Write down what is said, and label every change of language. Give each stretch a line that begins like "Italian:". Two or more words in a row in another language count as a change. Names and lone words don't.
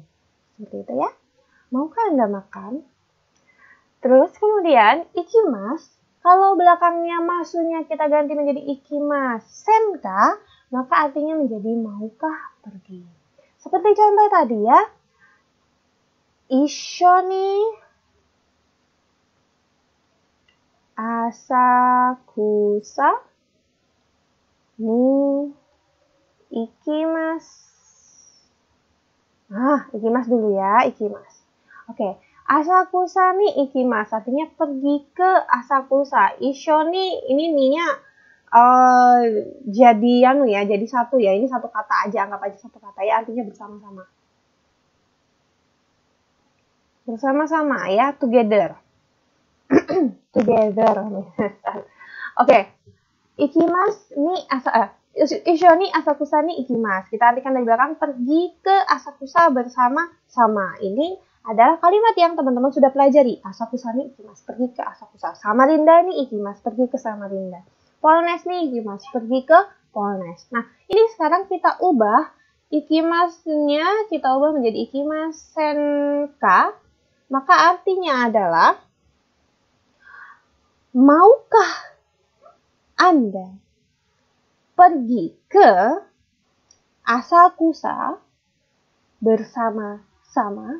Indonesian: Seperti itu ya. Maukah Anda makan? Terus kemudian ikimas, kalau belakangnya masunya kita ganti menjadi ikimasenka, maka artinya menjadi maukah pergi. Seperti contoh tadi ya.
Japanese: 一緒に浅草に行きます.
Indonesian: Ikimas dulu ya, ikimas. Oke,
Japanese: 浅草に行きます
Indonesian: artinya pergi ke asakusa. Ishoni ini ninya jadi satu ya. Ini satu kata aja, anggap aja satu kata ya, artinya bersama-sama. Bersama-sama ya,
English: together. Together. Oke.
Japanese: 行きますに一緒に浅草に行きます.
Indonesian: Kita artikan dari belakang, pergi ke asakusa bersama-sama. Ini adalah kalimat yang teman-teman sudah pelajari.
Japanese: 浅草に行きます,
Indonesian: pergi ke asakusa.
Japanese: サマリンダに行きます,
Indonesian: pergi ke Samarinda.
Japanese: ポルネスに行きます,
Indonesian: pergi ke Polnes. Nah, ini sekarang kita ubah ikimasnya, kita ubah menjadi ikimasenka. Maka artinya adalah, maukah Anda pergi ke asakusa bersama-sama?